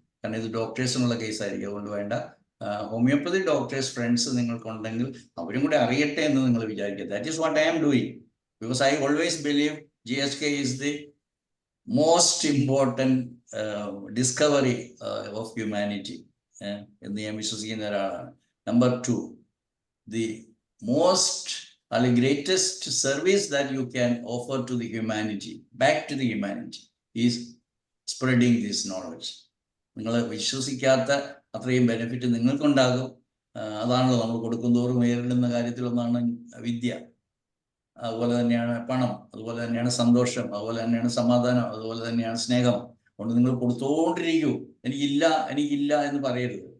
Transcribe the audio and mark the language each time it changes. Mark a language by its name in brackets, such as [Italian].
[Malayalam] കാരണം ഇത് ഡോക്ടേഴ്സിനുള്ള കേസായിരിക്കും, അതുകൊണ്ട് വേണ്ട. ഹോമിയോപ്പതി ഡോക്ടേഴ്സ് ഫ്രണ്ട്സ് നിങ്ങൾക്കുണ്ടെങ്കിൽ അവരും കൂടെ അറിയട്ടെ എന്ന് നിങ്ങൾ വിചാരിക്കുക. [English] that is what I am doing, because I always believe GSK is the most important discovery of humanity [Malayalam] എന്ന് ഞാൻ വിശ്വസിക്കുന്ന ഒരാളാണ്. [English] Number 2, the most or the greatest service that you can offer to the humanity, back to the humanity, is spreading this knowledge. [Malayalam] നിങ്ങൾ വിശ്വസിക്കാത്ത അത്രയും benefit നിങ്ങൾക്കുണ്ടാകും. അതാണല്ലോ നമ്മൾ കൊടുക്കുന്തോറും നേരിടുന്ന കാര്യത്തിലൊന്നാണ് വിദ്യ. അതുപോലെ തന്നെയാണ് പണം, അതുപോലെ തന്നെയാണ് സന്തോഷം, അതുപോലെ തന്നെയാണ് സമാധാനം, അതുപോലെ തന്നെയാണ് സ്നേഹം. അതുകൊണ്ട് നിങ്ങൾ കൊടുത്തോണ്ടിരിക്കൂ. എനിക്കില്ല എന്ന് പറയരുത്.